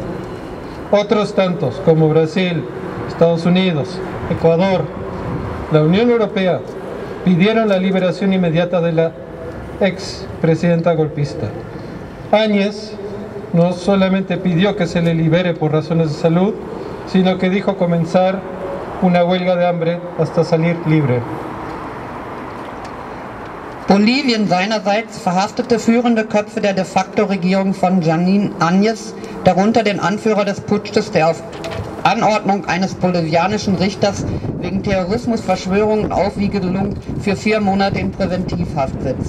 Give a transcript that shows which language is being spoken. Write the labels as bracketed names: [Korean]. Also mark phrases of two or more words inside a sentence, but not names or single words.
[Spanish] Otros tantos, como Brasil, Estados Unidos, Ecuador, la Unión Europea, pidieron la liberación inmediata de la expresidenta golpista. Áñez no solamente pidió que se le libere por razones de salud, sino que dijo comenzar una huelga de hambre hasta salir libre. [German] Bolivien seinerseits verhaftete führende Köpfe der de facto Regierung von Jeanine Áñez, darunter den Anführer des Putsches, der auf Anordnung eines bolivianischen Richters wegen Terrorismus, Verschwörung und Aufwiegelung für 4 Monate in Präventivhaft sitzt.